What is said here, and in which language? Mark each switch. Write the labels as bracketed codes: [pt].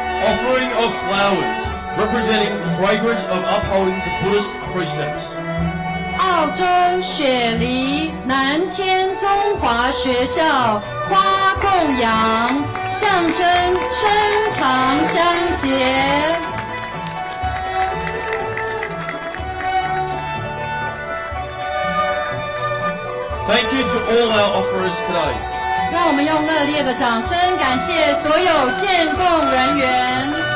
[en] Offering of flowers representing fragrance of upholding the Buddhist precepts. [zh] 澳洲雪梨南天中华学校花供养，象征深长相结。 [en] Thank you to all our offerers today. [zh] 让我们用热烈的掌声感谢所有献供人员。